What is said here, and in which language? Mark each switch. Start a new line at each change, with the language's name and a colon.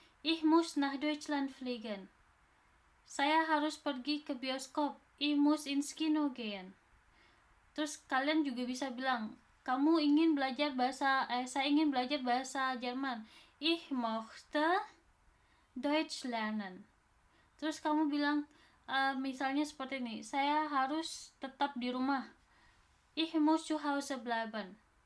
German: Ich muss nach Deutschland fliegen.
Indonesian: Saya harus pergi ke bioskop.
German: Ich muss ins Kino gehen.
Indonesian: Terus kalian juga bisa bilang, saya ingin belajar bahasa Jerman.
German: Ich möchte Deutsch lernen.
Indonesian: Terus kamu bilang, misalnya seperti ini, saya harus tetap di rumah.
German: Ich muss zu Hause bleiben.